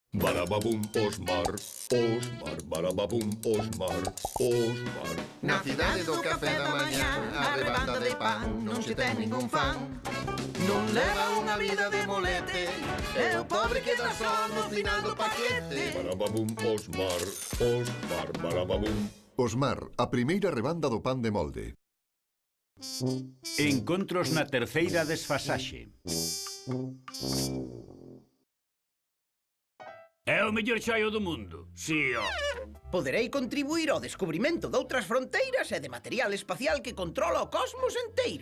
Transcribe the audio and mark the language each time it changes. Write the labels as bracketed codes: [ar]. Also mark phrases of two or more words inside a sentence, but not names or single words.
[gl] Barababum, Osmar, Osmar, barababum, Osmar, Osmar. Na cidade do café da mañá, a rebanda de pan non se ten ningún fan. Non leva unha vida de molete, e o pobre queda só no final do paquete. Barababum, Osmar, Osmar, barababum. Osmar, a primeira rebanda do pan de molde. Encontros na terceira desfasaxe. É o mellor chaio do mundo, si, ó. Poderei contribuir ao descubrimento de outras fronteiras e de material espacial que controla o cosmos enteiro.